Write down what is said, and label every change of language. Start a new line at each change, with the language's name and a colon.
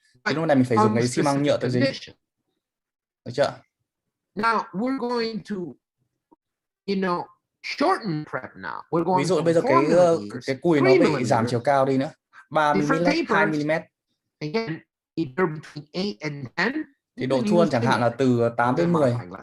Vietnamese: Thì lúc này mình phải dùng cái xi măng nhựa tự dính. Được chưa?
English: Now we're going to, shorten prep now.
Vietnamese: Ví dụ bây giờ cái cùi nó bị giảm chiều cao đi nữa. 3 mm, 2 mm.
English: Again, either between 8 and 10.
Vietnamese: Thì độ thuôn chẳng hạn là từ 8 đến 10.